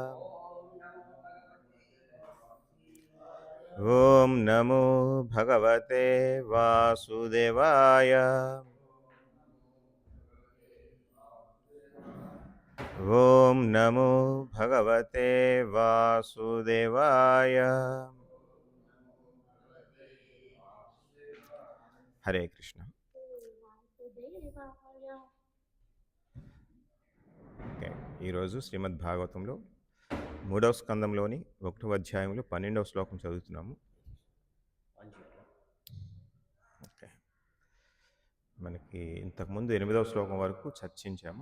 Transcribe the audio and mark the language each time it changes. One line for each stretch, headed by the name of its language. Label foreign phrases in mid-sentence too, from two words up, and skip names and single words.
Sanskrit: ओम नमो भगवते वासुदेवाय। ओम नमो भगवते वासुदेवाय। हरे कृष्ण।
Telugu: ఈరోజు శ్రీమద్ భాగవతంలో 3వ స్కందంలోని 1వ అధ్యాయంలో 12వ శ్లోకం చదువుతున్నాము. ఓకే, మనకి ఇంతకుముందు 8వ శ్లోకం వరకు చర్చించాము.